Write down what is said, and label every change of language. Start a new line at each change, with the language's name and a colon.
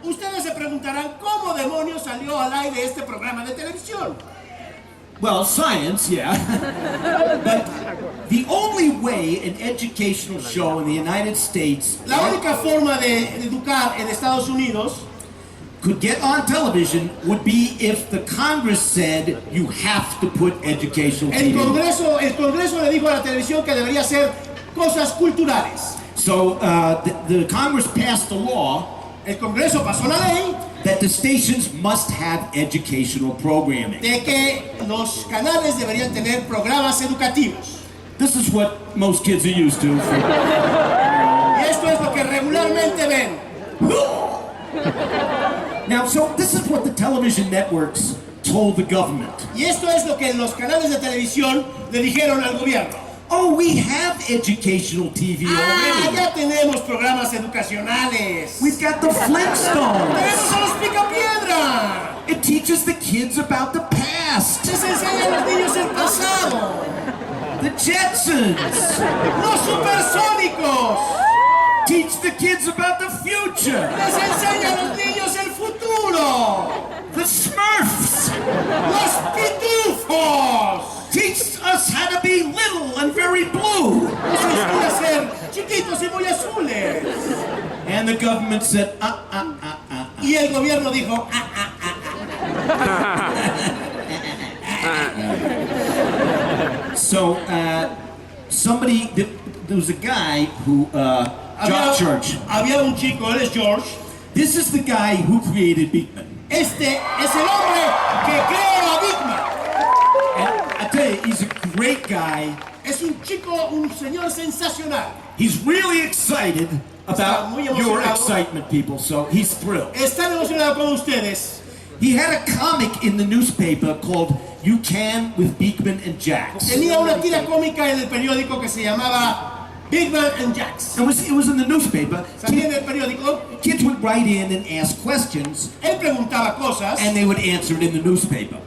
Spanish: Ustedes se preguntarán cómo demonios salió al aire este programa de televisión.
English: Well, science, yeah. But the only way an educational show in the United States
Spanish: La única forma de educar en Estados Unidos
English: could get on television would be if the Congress said you have to put educational
Spanish: el
English: TV.
Spanish: Congreso le dijo a la televisión que debería hacer cosas culturales.
English: So the Congress passed a law
Spanish: El Congreso pasó la ley
English: that the stations must have educational programming.
Spanish: de que los canales deberían tener programas educativos.
English: This is what most kids are used to.
Spanish: Y esto es lo que regularmente ven.
English: Now, so this is what the television networks told the government.
Spanish: Y esto es lo que los canales de televisión le dijeron al gobierno.
English: Oh, we have educational TV already.
Spanish: Ya tenemos programas educacionales.
English: We've got the Flintstones.
Spanish: Tenemos a los Picapiedra.
English: It teaches the kids about the past.
Spanish: Les enseña a los niños el pasado.
English: The Jetsons.
Spanish: Los Supersónicos.
English: Teach the kids about the future.
Spanish: Les enseña a los niños el futuro.
English: The Smurfs.
Spanish: Los Pitufos.
English: Teach us how to be little and very blue.
Spanish: Nos enseña a ser chiquitos y muy azules.
English: And the government said,
Spanish: Y el gobierno dijo,
English: So, there was a guy who, George.
Spanish: Había un chico, él es George.
English: This is the guy who created Beakman.
Spanish: Este es el hombre que creó a Beakman.
English: And I tell you, he's a great guy.
Spanish: Es un chico, un señor sensacional.
English: He's really excited about
Spanish: muy
English: your
Spanish: emocionado.
English: excitement, people, so he's thrilled.
Spanish: Está emocionado con ustedes.
English: He had a comic in the newspaper called You Can with Beakman and Jax.
Spanish: Tenía una tira cómica en el periódico que se llamaba Beakman and Jax.
English: It was in the newspaper.
Spanish: Salía en el periódico.
English: Kids would write in and ask questions,
Spanish: Él preguntaba cosas
English: and they would answer it in the newspaper.